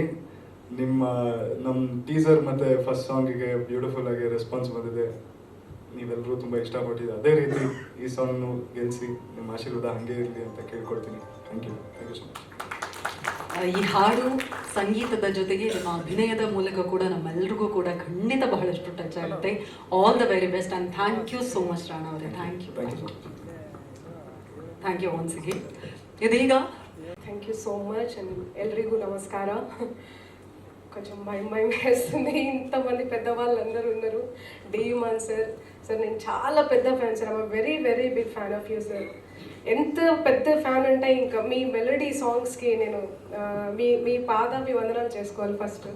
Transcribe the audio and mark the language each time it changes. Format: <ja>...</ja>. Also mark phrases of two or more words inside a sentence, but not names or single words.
<kn>ನಮ್ಮ ಟೀಸರ್ ಮತ್ತು ಫಸ್ಟ್ ಸಾಂಗಿಗೆ ಬ್ಯೂಟಿಫುಲ್ ಆಗಿ ರೆಸ್ಪಾನ್ಸ್ ಬಂದಿದೆ, ನೀವೆಲ್ಲರೂ ತುಂಬ ಇಷ್ಟಪಟ್ಟಿದೆ. ಅದೇ ರೀತಿ ಈ ಸಾಂಗ್ನು ಗೆಲ್ಲಿಸಿ ನಿಮ್ಮ ಆಶೀರ್ವಾದ ಹಾಗೆ ಇರಲಿ ಅಂತ ಕೇಳ್ಕೊಳ್ತೀನಿ.</kn> <en>thank you so much.</en> <kn>ಈ ಹಾಡು ಸಂಗೀತದ ಜೊತೆಗೆ ನಿಮ್ಮ ಅಭಿನಯದ ಮೂಲಕ ಕೂಡ ನಮ್ಮೆಲ್ಲರಿಗೂ ಕೂಡ ಖಂಡಿತ ಬಹಳಷ್ಟು ಟಚ್ ಆಗುತ್ತೆ.</kn> <en>all the very best and thank you so much Rana ಅವರೇ. thank you once again. ಇದೀಗ thank you so much and</en> <kn>ಎಲ್ರಿಗೂ ನಮಸ್ಕಾರ.</kn> <te>కొంచెం భయం వేస్తుంది, ఇంతమంది పెద్దవాళ్ళు అందరూ ఉన్నారు. డీమాన్ సార్ నేను చాలా పెద్ద ఫ్యాన్ సార్.</te> <en>I'm very very big fan of you sir.</en> <te>ఎంత పెద్ద ఫ్యాన్ అంటే ఇంకా మీ</te> <en>melody songs</en> <te>నేను మీ పాదాభివందనాలు చేసుకోవాలి ఫస్ట్.</te>